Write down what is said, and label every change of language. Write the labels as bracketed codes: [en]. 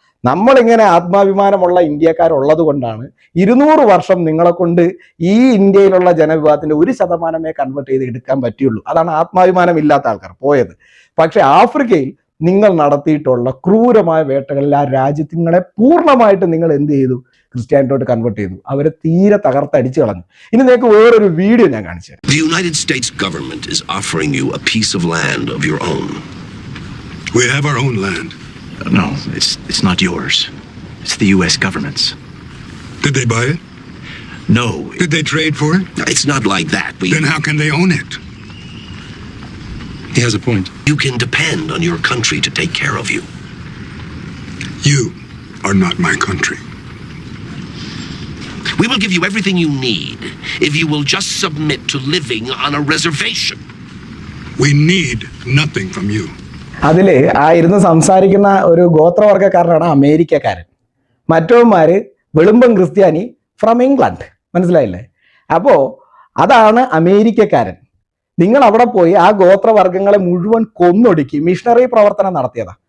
[ml] നമ്മളിങ്ങനെ ആത്മാഭിമാനമുള്ള ഇന്ത്യക്കാരുള്ളത് കൊണ്ടാണ് 200 വർഷം നിങ്ങളെ കൊണ്ട് ഈ ഇന്ത്യയിലുള്ള ജനവിഭാഗത്തിന്റെ 1% കൺവേർട്ട് ചെയ്ത് എടുക്കാൻ പറ്റുള്ളൂ. അതാണ് ആത്മാഭിമാനം ഇല്ലാത്ത ആൾക്കാർ പോയത്. പക്ഷെ ആഫ്രിക്കയിൽ നിങ്ങൾ നടത്തിയിട്ടുള്ള ക്രൂരമായ വേട്ടകളിൽ ആ രാജ്യത്തിങ്ങളെ പൂർണ്ണമായിട്ട് നിങ്ങൾ എന്ത് ചെയ്തു? ക്രിസ്ത്യാനിറ്റോട്ട് കൺവേർട്ട് ചെയ്തു, അവരെ തീരെ തകർത്തടിച്ചു കളഞ്ഞു. ഇനി നിങ്ങൾക്ക് വേറൊരു വീഡിയോ ഞാൻ കാണിച്ചു തരാം. [en] The United States government is offering you a piece of land of your own. We have our own land. No, it's not yours. It's the U.S. government's. Did they buy it? No. Did they trade for it? It's not like that. Then how can they own it? He has a point. You can depend on your country to take care of you. You are not my country. We will give you everything you need if you will just submit to living on a reservation. We need nothing from you. [ml] അതില് ആ ഇരുന്ന് സംസാരിക്കുന്ന ഒരു ഗോത്രവർഗക്കാരനാണ് അമേരിക്കക്കാരൻ. മറ്റവന്മാര് വെളുമ്പൻ ക്രിസ്ത്യാനി [en] from England, [ml] മനസ്സിലായില്ലേ? അപ്പോ അതാണ് അമേരിക്കക്കാരൻ. നിങ്ങൾ അവിടെ പോയി ആ ഗോത്രവർഗ്ഗങ്ങളെ മുഴുവൻ കൊന്നൊടുക്കി മിഷണറി പ്രവർത്തനം നടത്തിയതാ.